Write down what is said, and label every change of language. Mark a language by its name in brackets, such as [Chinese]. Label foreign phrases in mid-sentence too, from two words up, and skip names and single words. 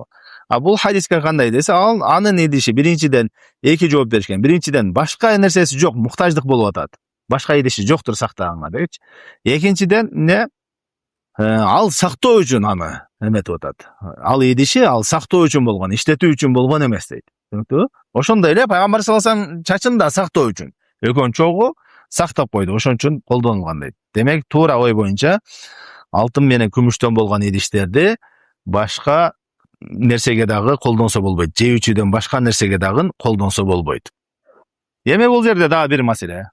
[Kyrgyz] Бул хадиске кандай десе, ал анын идиши биринчиден эки жооп беришкен. Биринчиден башка нерсеси жок, муктаждык болуп атат. Башка идиши жоктур сактаганга дечи. Экинчиден не ал сактоо үчүн аны эметип атат. Ал идиши ал сактоо үчүн болгон, иштетүү үчүн болгон эмес дейт. Ошондой эле Пайгамбар [Arabic] صلى الله عليه وسلم [Kyrgyz] чачын да сактоо үчүн, экөөн чогу сактап койду, ошон үчүн колдонулган дейт. Демек, туура ой боюнча алтын менен күмүштөн болгон идиштерди башка нерсеге дагы колдонсо болбойт. Жеүүчүдөн башка нерсеге дагы колдонсо болбойт. Эми бул жерде дагы бир маселе.